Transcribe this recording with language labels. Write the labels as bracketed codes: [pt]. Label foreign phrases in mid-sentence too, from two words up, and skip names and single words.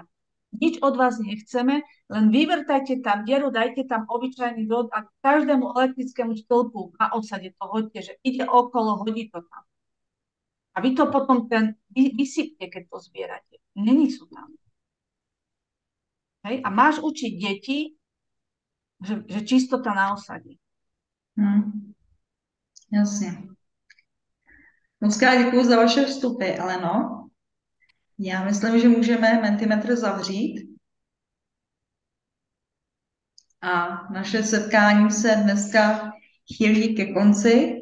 [sk] Nič od vás nechceme, len vyvrtajte tam dieru, dajte tam obyčajný drôt a každému elektrickému stĺpu na osade to hoďte, že ide okolo, hodí to tam. A vy to potom vysypte, keď to zbierate. Není sú tam. Hej? A máš učiť deti, že čistota na osade. [cs] Jasně. Moc krát děkuju za vaše vstupy, Aleno. Já myslím, že můžeme Mentimetr zavřít. A naše setkání se dneska chýlí ke konci.